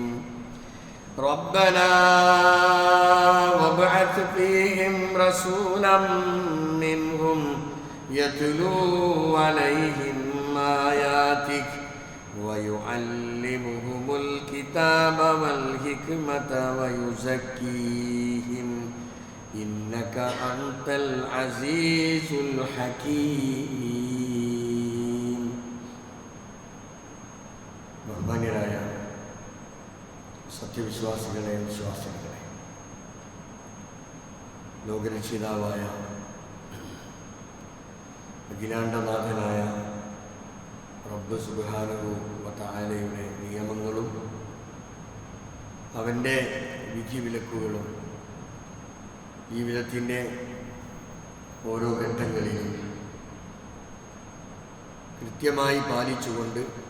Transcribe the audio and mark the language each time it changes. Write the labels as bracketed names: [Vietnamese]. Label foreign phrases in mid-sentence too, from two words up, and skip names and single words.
[Arabic] ربنا وابعث فيهم رسولا منهم يتلو عليهم آياتك ويعلمهم الكتاب والحكمة ويزكيهم إنك أنت العزيز الحكيم. [Malayalam] ബഹുമാന്യരായ സത്യവിശ്വാസികളെ വിശ്വാസികളെ, ലോകരക്ഷിതാവായ അഖിലാണ്ടനാഥനായ റബ്ബ് [Arabic] سبحانه و [Malayalam] തആലയുടെ നിയമങ്ങളും അവൻ്റെ വിധിവിലക്കുകളും ജീവിതത്തിൻ്റെ ഓരോ ഘട്ടങ്ങളിലും കൃത്യമായി പാലിച്ചുകൊണ്ട്